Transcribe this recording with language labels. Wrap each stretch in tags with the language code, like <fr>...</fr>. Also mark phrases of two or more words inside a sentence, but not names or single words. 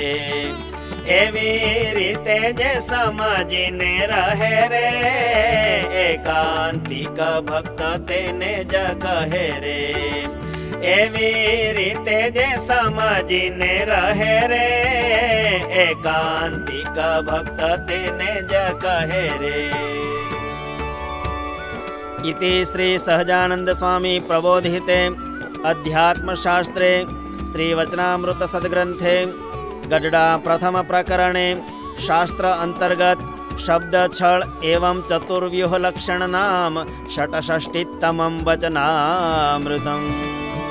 <gu>એવી રીતે જે સમજીને રહે રે, એકાંતિક ભક્ત તેને જ કહે રે. એવી રીતે જે સમજીને રહે રે, એકાંતિક ભક્ત તેને જ કહે રે.</gu> <sa>इति श्री सहजानंद स्वामी प्रबोधिते अध्यात्म शास्त्रे श्री वचनामृत सद्ग्रंथे गढ़डा प्रथम प्रकरणे शास्त्र अंतर्गत शब्द छल एवं चतुर्व्यूह लक्षण नाम षट्षष्टितमं वचनामृतम्।</sa>